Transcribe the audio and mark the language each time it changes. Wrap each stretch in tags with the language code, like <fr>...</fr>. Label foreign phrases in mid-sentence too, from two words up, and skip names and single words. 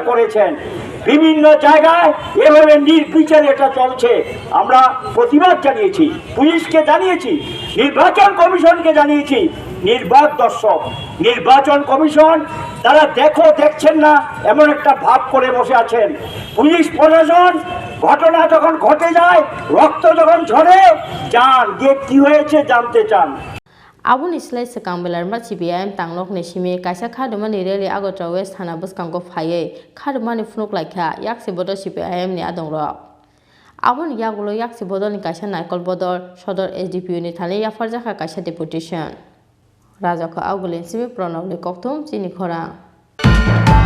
<bn>করেছেন বিভিন্ন জায়গায় এভাবে নির্বিচারে এটা চলছে আমরা প্রতিবাদ জানিয়েছি পুলিশকে জানিয়েছি নির্বাচন কমিশনকে জানিয়েছি নির্বাক দর্শক নির্বাচন কমিশন তারা দেখছেন না এমন একটা ভাব করে বসে আছেন পুলিশ প্রশাসন ঘটনা যখন ঘটে যায় রক্ত যখন ঝরে যান গিয়ে কি হয়েছে জানতে চান</bn> <trp>Abun islai sekang belarma CPIM tangnok ni simi kaisa khadumani reli agotra west thana buskangko phaye khadumani phunuk laikha yaksi bodol CPIM ni adong rok Abun yagulo yaksi bodol ni kaisa naikol bodol sodor SDPU ni thani yafarjaka kaisa deputation Rajaka augulin simi pranab ni koktum chini khora</trp>